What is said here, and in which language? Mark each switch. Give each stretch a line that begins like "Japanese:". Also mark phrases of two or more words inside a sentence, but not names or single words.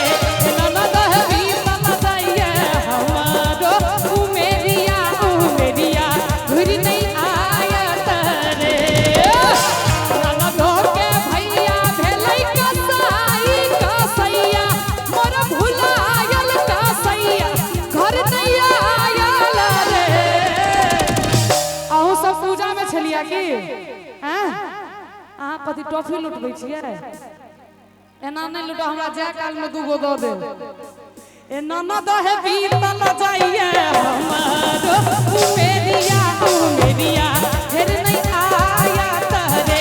Maithili: ननद है बीतल जाइए हमारो उमेरिया उमेरिया फिर नहीं आयत रे। ननदो के भैया भेलै कसाई कसैया मोर भुलायल कसैया घर नहीं आयल रे। अहूँ सब पूजा में छलिया की अहाँ कथी टॉफी लुटबै छियै? एना नहीं लुटो, हमरा जाय काल में दूगो दो दे। ए ननद है बीतल जाइए हमारो उमेरिया उमेरिया फिर नहीं आयत रे।